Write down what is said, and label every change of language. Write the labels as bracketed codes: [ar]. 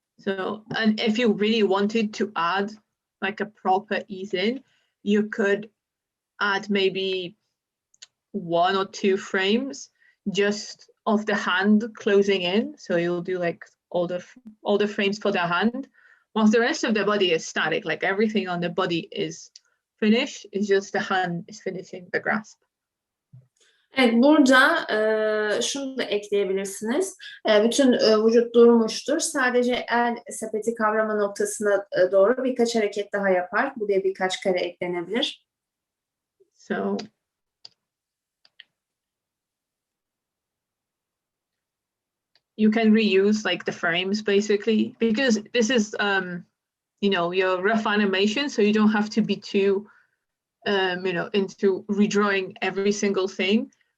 [en] So, and if you really wanted to add like a proper ease in, you could add maybe 1 or 2 frames just of the hand closing in. So you'll do like all the frames for the hand, whilst the rest of the body is static. Like everything on the body is finished. It's just the hand is finishing the grasp. [tr] Evet, burada şunu da ekleyebilirsiniz. Bütün vücut durmuştur. Sadece el sepeti kavrama noktasına doğru birkaç hareket daha yapar. Buraya birkaç kare eklenebilir. [en] So you can reuse like the frames basically, because this is your rough animation, so you don't have to be too into redrawing every single thing.